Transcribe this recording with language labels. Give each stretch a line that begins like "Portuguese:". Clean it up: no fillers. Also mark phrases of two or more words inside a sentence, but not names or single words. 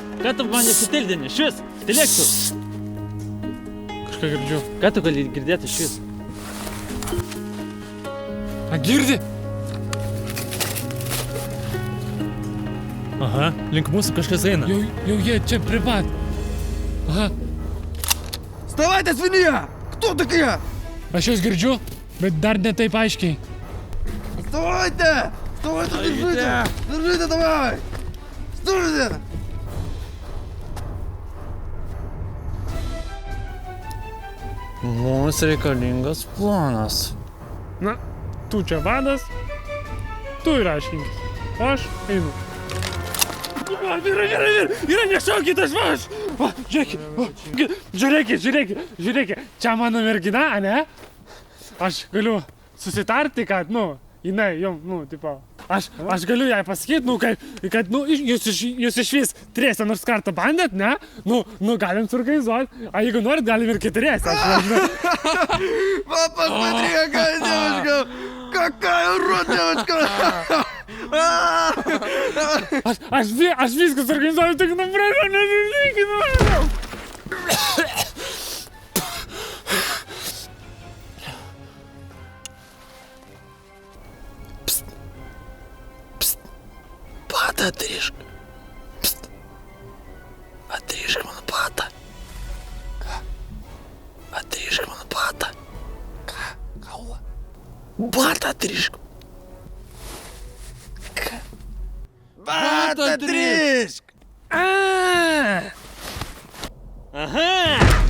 Lithuanian: Ką tu man nesitildini? Šis, tylėk tu. Kažką girdžiu. Ką tu gali girdėti šis? A, girdi? Aha, link mūsų kažkas eina. Jau jie čia prie pat. Aha,
Russian: Вставайте, свинья! Кто такие?
Lithuanian: aš jūs girdžiu, bet dar ne taip aiškiai.
Russian: Вставайте! Вставайте, держите! Держите, давай! Стойте!
Lithuanian: Mums reikalingas planas. Na, tu čia vadas, tu ir aiškinkis. Aš einu. Vyra, nešaukit, aš! Va, žiūrėkit, čia mano mergina, ane? Aš galiu susitarti, kad, nu, jinai, tipo, aš galiu jai pasakyti, kad, jūs išvis trise nors kartą bandėt, ne? Galim suorganizuoti, a jeigu norit, galim ir keturiese, aš nežinau.
Russian: Папа, смотри, какая девочка! Какая урод девочка!
Lithuanian: Aš viską suorganizuoju, tik prašau, nesusitikinu.
Russian: Пата отрежь. Отрежь мою пата. Отрежь мою пата. Бата отрежь. Бата отрежь.
Lithuanian: Aha!